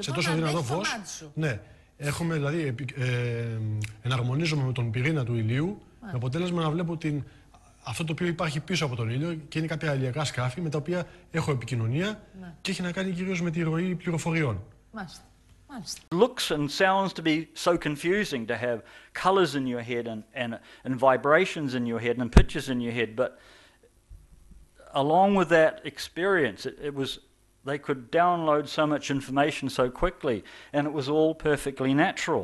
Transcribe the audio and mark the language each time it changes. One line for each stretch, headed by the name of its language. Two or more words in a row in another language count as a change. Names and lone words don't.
Greek: Σε τόσο δυνατό φως. Ναι. Έχουμε, δηλαδή, εναρμονίζομαι με τον πυρήνα του ηλίου, με αποτέλεσμα να βλέπω αυτό το οποίο υπάρχει πίσω από τον ήλιο και είναι κάποια ηλιακά σκάφη με τα οποία έχω επικοινωνία, ναι, και έχει να κάνει κυρίως με τη ροή πληροφοριών. Μάλιστα.
English: Looks and sounds to be so confusing to have colours in your head and vibrations in your head and pictures in your head, but along with that experience, they could download so much information so quickly, and it was all perfectly natural.